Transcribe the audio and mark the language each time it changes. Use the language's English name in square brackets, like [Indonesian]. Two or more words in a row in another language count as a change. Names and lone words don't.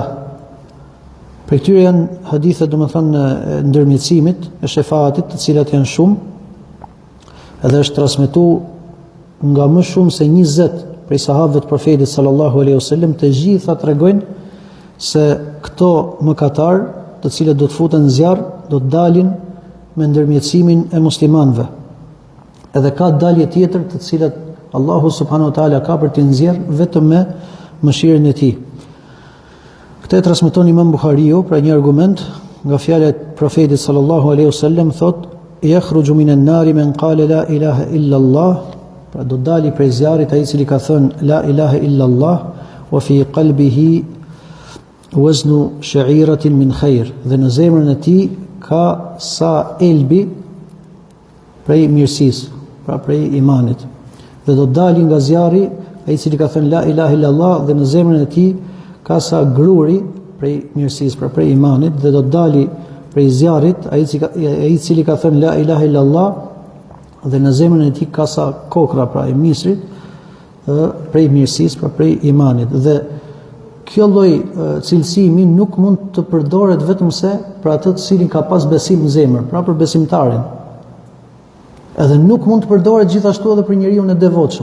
[Albanian] Për këtyre janë hadithet, domethënë, ndërmjetësimit, e shefaatit, të cilat janë shumë, edhe është transmetuar nga më shumë se 20 prej sahabëve të profetit [Arabic] صلى الله عليه وسلم, [Albanian] të gjitha tregojnë se këto mëkatar, të cilët do të futen në zjarr, do të dalin me ndërmjetësimin e muslimanëve. Edhe ka dalje tjetër të cilat Allahu [Arabic] سبحانه وتعالى [Albanian] ka për t'i nxjerr vetëm me mëshirën e tij. Këtë e transmeton Imam Buhariu, pra një argument nga fjalët e profetit [Arabic] صلى الله عليه وسلم, [Albanian] thotë: [Arabic] "يخرج من النار من قال لا إله إلا الله", [Albanian] pra do dali prej zjarrit ai i cili ka thënë [Arabic] لا إله إلا الله وفي قلبه وزن شعيرة من خير, [Albanian] dhe në zemrën e tij ka sa elbi prej mirësisë, pra prej imanit. Dhe do dali nga zjarri ai i cili ka thënë [Arabic] لا إله إلا الله, [Albanian] dhe në zemrën e tij ka sa gruri prej mirësisë, pra prej imanit, dhe do dali prej zjarrit ai i cili ka thënë [Arabic] لا إله إلا الله, [Albanian] dhe në zemrën e tij ka sa kokra, pra e misrit, prej mirësisë, pra prej imanit. Dhe kjo lloj cilësimi nuk mund të përdoret vetëm se për atë të cilin ka pas besim në zemër, pra për besimtarin. Edhe nuk mund të përdoret gjithashtu edhe për njeriun e devotshëm.